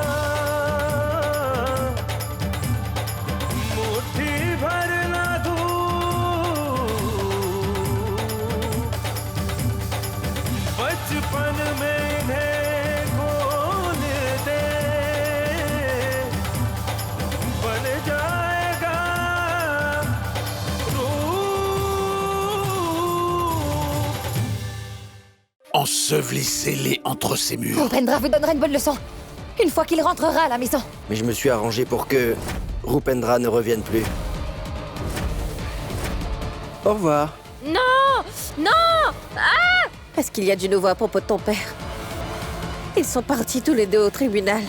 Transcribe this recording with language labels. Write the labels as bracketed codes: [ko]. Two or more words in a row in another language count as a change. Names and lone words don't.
[hi] मुट्ठी भर ना धूप, बचपन में इन्हें खोल दे, बन जाएगा रूप। [fr] Ensevelissez-les entre ces murs. Rupendra vous donnera une bonne leçon, une fois qu'il rentrera à la maison. Mais je me suis arrangé pour que Rupendra ne revienne plus. Au revoir. Non! Non! Est-ce qu'il y a du nouveau à propos de ton père? Ils sont partis tous les deux au tribunal.